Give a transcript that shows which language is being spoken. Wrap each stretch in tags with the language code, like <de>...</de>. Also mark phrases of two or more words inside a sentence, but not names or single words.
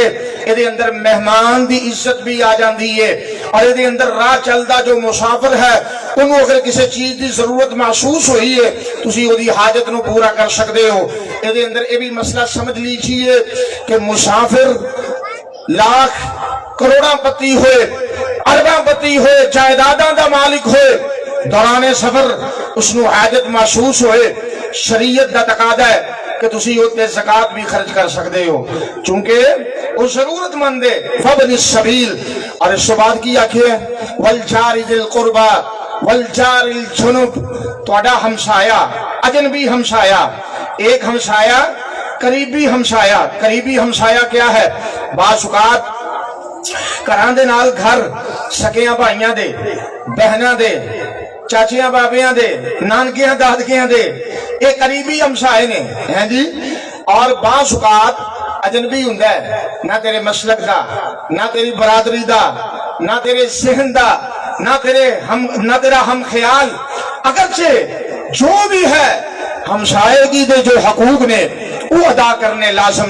<pa>ادھے اندر مہمان دی عزت بھی آ جاندی ہے، اور ادھے اندر راہ چلدا جو مسافر ہے انہوں اگر کسی چیز دی ضرورت محسوس ہوئی ہے تسی او دی حاجت نو پورا کر سکتے ہو۔ ادھے اندر</pa> <ur>یہ بھی مسئلہ سمجھ لیجیے کہ</ur> <pa>مسافر لاکھ کروڑاں پتی ہوئے، ارباں پتی ہوئے، جائیداداں دا مالک ہوئے، دوران سفر اس نو حاجت محسوس ہوئے، شریعت دا تقاضا ہے کہ تسی اوتے زکات بھی خرچ کر سکتے ہو چونکہ وہ ضرورت مند ہے۔</pa> <ar>فابن السبیل،</ar> <ur>اور اس کے بعد کی آخر</ur> <ar>والجار ذی القربى والجار الجنب،</ar> <pa>تہاڈا ہمسایا، اجنبی ہمسایا، ایک ہمسایا قریبی ہمسایا۔ قریبی ہمسایا کیا ہے؟ بعض اوقات گھراں دے نال گھر سکیاں بھائیاں دے، بہناں دے، چاچیاں بابیاں دے، نانکیاں دادکیاں دے، یہ قریبی ہمسائے نے ہیں جی۔ اور بعض اوقات اجنبی ہوندا ہے، نہ تیرے مسلک دا، نہ تیری برادری دا، نہ تیرے ذہن دا، نہ تیرا ہم خیال، اگرچہ جو بھی ہے ہمسائیگی دے جو حقوق نے وہ ادا کرنے لازم نے۔</pa>